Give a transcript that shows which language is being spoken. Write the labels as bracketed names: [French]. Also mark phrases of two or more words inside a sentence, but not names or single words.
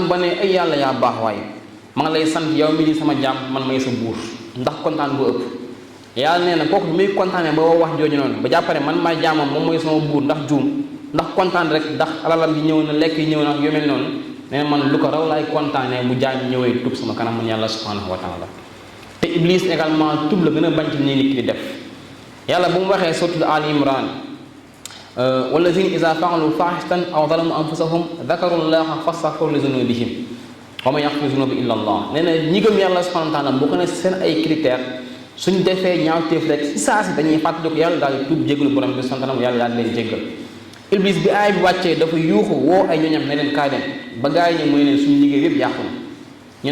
[Wolof] ba ne ay yàlla yaa baax waaye ma ngi lay sant yow mi di sama jaam man may sa buur ndax kontaan bu ëpp yàlla nee na kooku bi muy kontaanee ba wax jooju noonu ba jàppare man maay jaamam moom mooy sama buur ndax juum ndax kontaan rek ndax alalam yi ñëw na lekk yi ñëw na yu mel noonu nee na man lu ko raw laay kontaanee bu jaam ñëwee tub sama kanam man yàlla [Arabic] سبحانه وتعالى [Wolof] te Iblis également tub la gën a bañ ci nii nit ki di def yàlla bu mu waxee suratul Ali Imran [Arabic] والذين إذا فعلوا فاحشة أو ظلموا أنفسهم ذكروا الله فاستغفروا لذنوبهم ومن يغفر الذنوب إلا الله [Wolof] nee na ñi gëm yàlla [Arabic] سبحانه وتعالى [Wolof] boo ko ne seen ay critères suñ defee ñaawteef rek si saa si dañuy fàttaliku yàlla daal di tuub jégalu borom bi subhanahu wa taala yàlla daal leen jéggal Iblis bi aay bi wàccee dafa yuuxu woo ay ñoñam ne leen kaay dem ba gaa yi ñu mooy leen suñu liggéey yëpp yàqu na ñu